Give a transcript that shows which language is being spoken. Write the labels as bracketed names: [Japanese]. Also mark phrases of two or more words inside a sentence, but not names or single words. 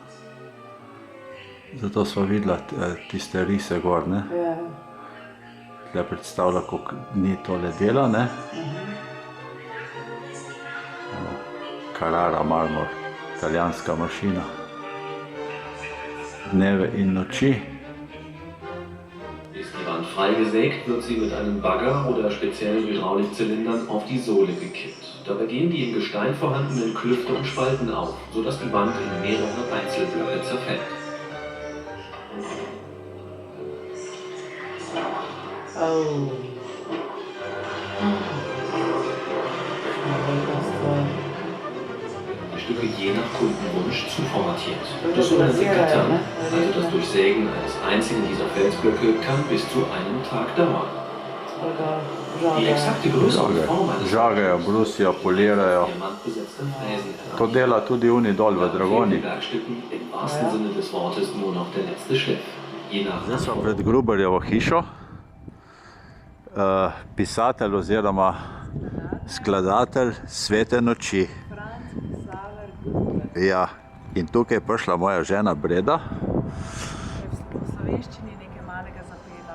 [Slovenian] Zato smo videla tiste rise gor, ne? Tle predstavlja, koliko dni tole dela, ne? Carrara marmor, italijanska mašina. Dneve in noči. [German] Ist die Wand freigesägt, wird sie mit einem Bagger oder speziellen Hydraulikzylindern auf die Sohle gekippt. Dabei gehen die im Gestein vorhandenen Klüfte und Spalten auf, sodass die Wand in mehrere Einzelblöcke zerfällt. Oh. Die Stücke je nach Kundenwunsch zuformatiert. Das sogenannte Gattern, also das Durchsägen eines einzigen dieser Felsblöcke, kann bis zu einem Tag dauern. Die exakte Größe und Form eines [Slovenian] Žagajo, brusijo, polirajo. [German] diamantbesetzten Fräsen [Slovenian] To dela tudi oni dol v Dragoni. [German] Werkstücken im wahrsten Sinne des Wortes nur noch der letzte Schliff. Je nach [Slovenian] Zdaj smo pred Gruberjevo hišo. Pisatelj oziroma skladatelj Svete noči. Ja, in tukaj je prišla moja žena Breda. V slovenščini nekaj malega zapela.